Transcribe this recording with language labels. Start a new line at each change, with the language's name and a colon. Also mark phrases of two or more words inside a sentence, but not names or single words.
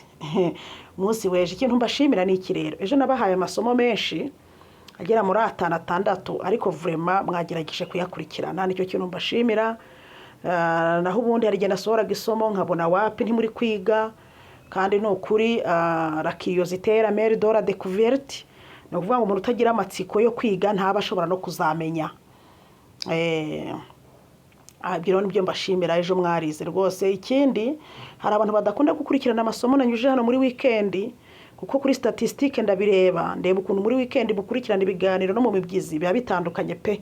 Kinyarwanda: Umunsi w'ejo ikintu mbashimira ni iki rero? Ejo nabahaye amasomo menshi agera muri 5-6, ariko vraiment mwagerageje kuyakurikirana. Nicyo kintu mbashimira. Naho ubundi hari igihe nasohoraga isomo nkabona wapi ntimuri kwiga, kandi no kuri
French: la curiosité la mère de la découverte.
Kinyarwanda: No kuvuga ngo umuntu utagira amatsiko yo kwiga ntaba ashobora no kuzamenya. Biro nibyo mbashimira. Ejo mwarize rwose. Ikindi, hari abantu badakunda gukurikirana amasomo nanyuje hano muri weekend, kuko kuri statistique ndabireba, ndeba ukuntu muri weekend mukurikirana ibiganiro no mu mibyizi biba bitandukanye pe.